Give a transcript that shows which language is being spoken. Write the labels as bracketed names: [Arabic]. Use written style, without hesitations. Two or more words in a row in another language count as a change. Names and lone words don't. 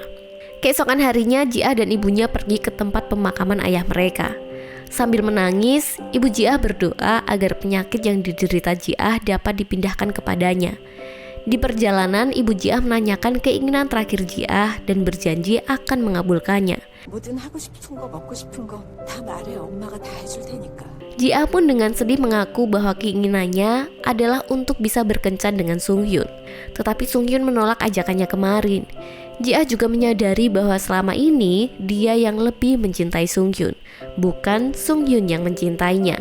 [Indonesian] Keesokan harinya Ji-ah dan ibunya pergi ke tempat pemakaman ayah mereka. Sambil menangis, ibu Ji-ah berdoa agar penyakit yang diderita Ji-ah dapat dipindahkan kepadanya. Di perjalanan, ibu Ji-ah menanyakan keinginan terakhir Ji-ah dan berjanji akan mengabulkannya. [Korean] 뭐든 하고 싶은 거 먹고 싶은 거 다 말해. 엄마가 다 해줄 테니까. [Indonesian] Ji-ah pun dengan sedih mengaku bahwa keinginannya adalah untuk bisa berkencan dengan Sung Hyun. Tetapi Sung Hyun menolak ajakannya kemarin. Ji-ah juga menyadari bahwa selama ini dia yang lebih mencintai Sung Hyun, bukan Sung Hyun yang mencintainya.